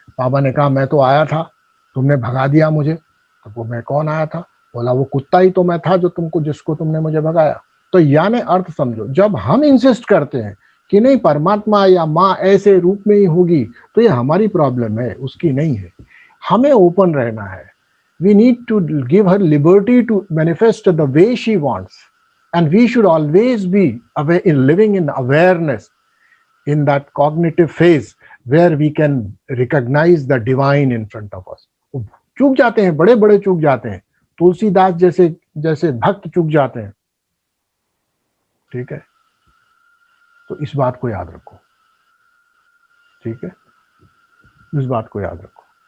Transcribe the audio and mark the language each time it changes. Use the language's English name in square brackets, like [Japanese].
[Hindi] बाबा ने कहा मैं तो आया था, तुमने भगा दिया मुझे। तो वो मैं कौन आया था? बोला वो कुत्ता ही तो मैं था जो जिसको तुमने मुझे भगाया। तो यानी अर्थ समझो, जब हम इंसिस्ट करते हैं कि नहीं परमात्मा या माँ ऐसे रूप में ही होगी, तो ये हमारी प्रॉब्लम है, उसकी नहीं है। हमें ओपन रहना है। [English] We need to give her liberty to manifest the way she wants, and we should always be living in awareness, in that cognitive phase where we can recognize the divine in front of us. [Hindi] चूक जाते हैं, बड़े बड़े चूक जाते हैं, तुलसीदास जैसे भक्त चूक जाते हैं। ठीक है, तो इस बात को याद रखो। ठीक है, इस बात को याद रखो।